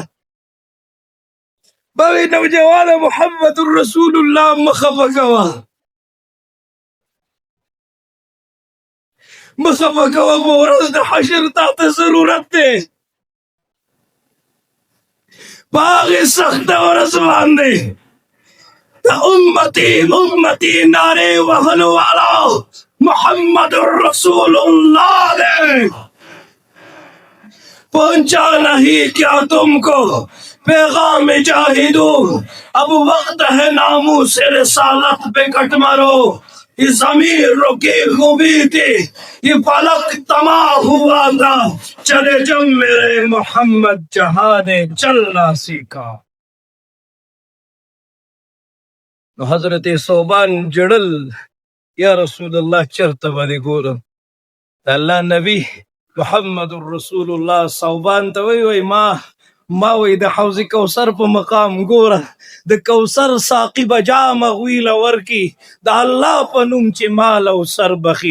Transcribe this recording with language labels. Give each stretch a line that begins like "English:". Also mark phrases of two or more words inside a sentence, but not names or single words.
Pashto: به وی نوجوانه محمد رسول الله مه خفه کوه، مه خفه کوه، په ورځ د حشر تا ته ضرورت دی. په هغې سخته ورځ باندې د امتي نعرې وهلو والا محمد رسول الله دے.
Urdu: پہنچا نہیں کیا تم کو پیغام جاہدو، اب وقت ہے ناموس رسالت پہ کٹ مارو. یہ زمین رکی خوبی تھی، یہ فلک تمام ہوا تھا، چلے جب میرے محمد جہاں نے چلنا سیکھا.
Pashto: نو حضرت ثوبان جړل، یا رسول الله چرته به دې ګورم؟ د الله نبی محمد رسول الله ثوبان ته وی ما وی د حوض کوثر په مقام ګوره، د کوثر ساقي به جام غویله ورکي، د الله په نوم چې مال او سر بخي.